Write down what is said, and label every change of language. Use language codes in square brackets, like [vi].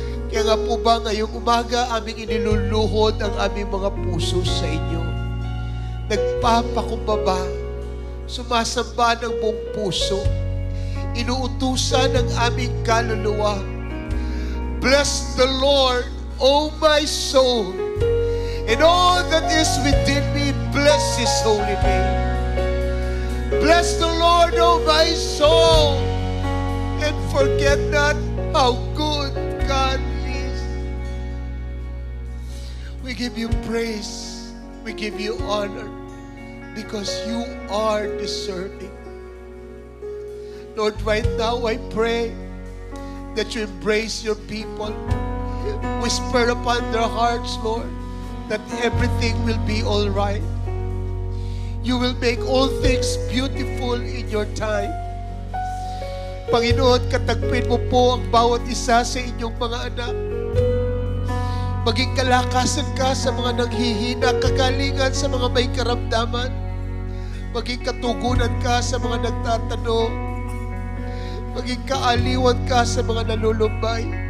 [tl] Kaya nga po ba ngayong umaga aming iniluluhod ang aming mga puso sa inyo. Nagpapakumbaba, sumasamba ng buong puso, inuutusan ang aming kaluluwa. [en] Bless the Lord, O my soul, and all that is within me, bless His holy name. Bless the Lord, O my soul, and forget not how good God is. We give you praise, we give you honor, because you are deserving. Lord, right now I pray that you embrace your people. Whisper upon their hearts, Lord, that everything will be all right. You will make all things beautiful in your time. [tl] Panginoon, katagpin mo po ang bawat isa sa inyong mga anak. Maging kalakasan ka sa mga nanghihina, kagalingan sa mga may karamdaman. Maging katugunan ka sa mga nagtatanong. Maging kaaliwan ka sa mga nalulumbay.